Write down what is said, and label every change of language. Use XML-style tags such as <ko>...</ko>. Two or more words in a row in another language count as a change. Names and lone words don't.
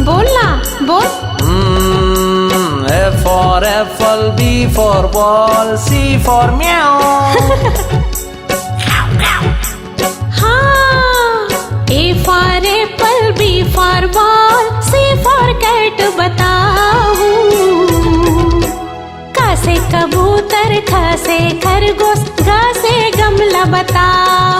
<hi>गमला बोल।</hi> <en>A for apple, B for ball, C for meow.</en> <hi>हाँ,</hi> <en>A for apple, B for ball, C for cat</en> <hi>बताऊं। क से कबूतर, ख से खरगोश, ग से गमला बताऊं।</hi>